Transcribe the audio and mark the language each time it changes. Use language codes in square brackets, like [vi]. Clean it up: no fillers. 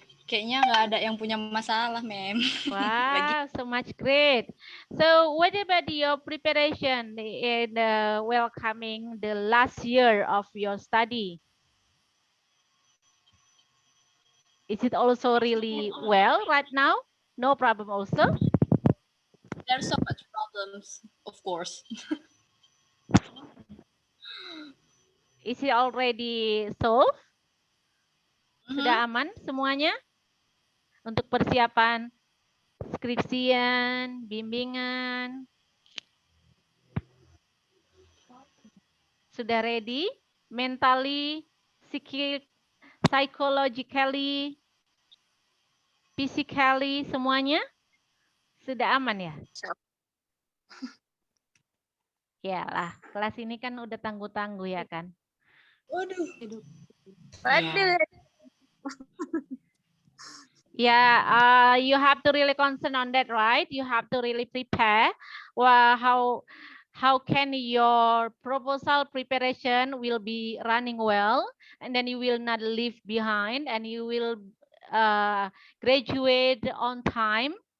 [id] Kayaknya nggak ada yang punya masalah, Mem. [en] Wow, so much great. So what about your preparation in welcoming the last year of your study? Is it also really well right now? No problem also? There's so much problems, of course. Is it already solved? [id] Sudah aman semuanya? Untuk persiapan skripsian, bimbingan. Sudah [en] ready? Mentally, psychologically, physically, [id] semuanya? Sudah aman ya? Yalah, kelas ini kan udah tangguh-tangguh ya kan. Waduh. Yeah. [en] Yeah, you have to really concern on that, right? You have to really prepare. Well, how can your proposal preparation will be running well, and then you will not leave behind, and you will graduate on time.